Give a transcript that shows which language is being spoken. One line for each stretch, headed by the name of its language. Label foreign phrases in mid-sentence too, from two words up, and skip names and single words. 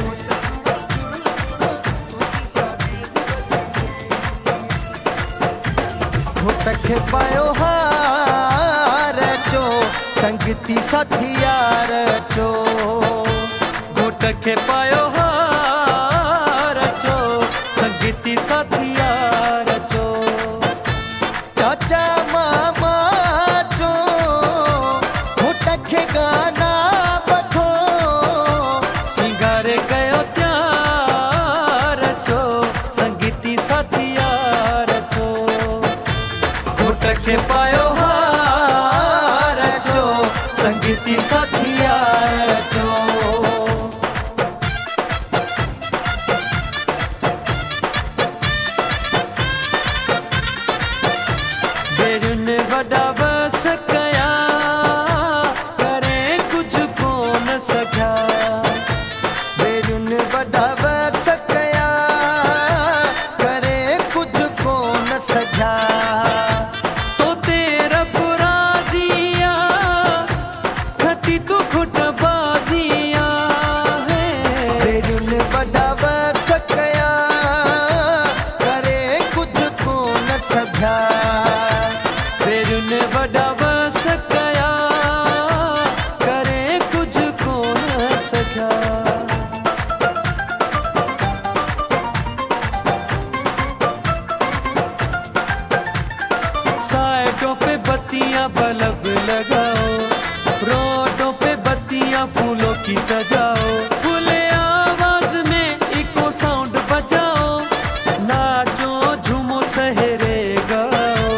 Sindhi: घोट खे पायो हार चो, संगती साथी यार चो। घोट खे पायो हार चो, संगती साथी यार चो। चाचा मामा चो, घोट खे गाना बधो, सिंगारे कयो त्यार चो, संगीती साथी यार चो। घोट खे पायो हार चो, संगीती साथी यार चो। बेरुन वॾा बस कया, करे कुछ कोन सघिया। बेरुन वॾा बस कया, करे कुछ कोन सघिया। तो तेरा बुराजिया, खटी तू खुट बाजिया है। बेरुन वॾा बस कया, करे कुछ कोन सघिया। बेरुन वॾा बस कया, करे कुछ कोन सघिया।
Hindi: साइडों पे बत्तियां बल्ब लगाओ, रोडों पे बत्तियां फूलों की सजाओ। फूले आवाज में इको साउंड बजाओ, नाचो झूमो सहेरे गाओ।